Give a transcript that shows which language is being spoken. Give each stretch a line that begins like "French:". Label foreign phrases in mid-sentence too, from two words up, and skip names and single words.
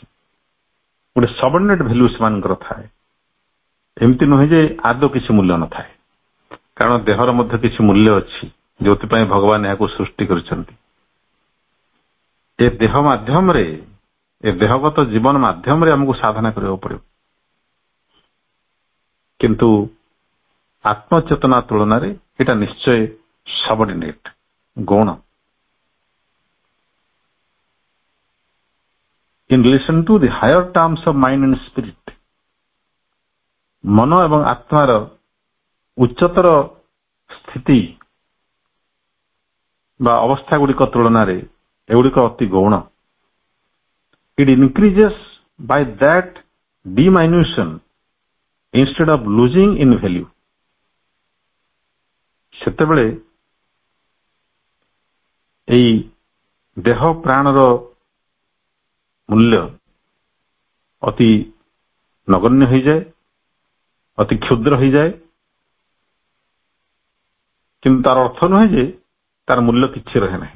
Odia: ଗୋଟେ ସବର୍ଡିନେଟ୍ ଭ୍ୟାଲ୍ୟୁ ସେମାନଙ୍କର ଥାଏ। ଏମିତି ନୁହେଁ ଯେ ଆଦୌ କିଛି ମୂଲ୍ୟ ନଥାଏ, କାରଣ ଦେହର ମଧ୍ୟ କିଛି ମୂଲ୍ୟ ଅଛି, ଯୋଉଥିପାଇଁ ଭଗବାନ ଏହାକୁ ସୃଷ୍ଟି କରିଛନ୍ତି। ଏ ଦେହ ମାଧ୍ୟମରେ, ଏ ଦେହଗତ ଜୀବନ ମାଧ୍ୟମରେ ଆମକୁ ସାଧନା କରିବାକୁ ପଡିବ। କିନ୍ତୁ ଆତ୍ମଚେତନା ତୁଳନାରେ ଏଇଟା ନିଶ୍ଚୟ ସବର୍ଡିନେଟ୍, ଗୌଣ।
English: in relation to the higher terms of mind and spirit,
Odia: ମନ ଏବଂ ଆତ୍ମାର ଉଚ୍ଚତର ସ୍ଥିତି ବା ଅବସ୍ଥା ଗୁଡ଼ିକ ତୁଳନାରେ ଏଗୁଡ଼ିକ ଅତି ଗୌଣ।
English: It increases by that diminution instead of losing in value.
Odia: ସେତେବେଳେ ଏଇ ଦେହ ପ୍ରାଣର ମୂଲ୍ୟ ଅତି ନଗଣ୍ୟ ହୋଇଯାଏ, ଅତି କ୍ଷୁଦ୍ର ହୋଇଯାଏ। କିନ୍ତୁ ତାର ଅର୍ଥ ନୁହେଁ ଯେ ତାର ମୂଲ୍ୟ କିଛି ରହେ ନାହିଁ।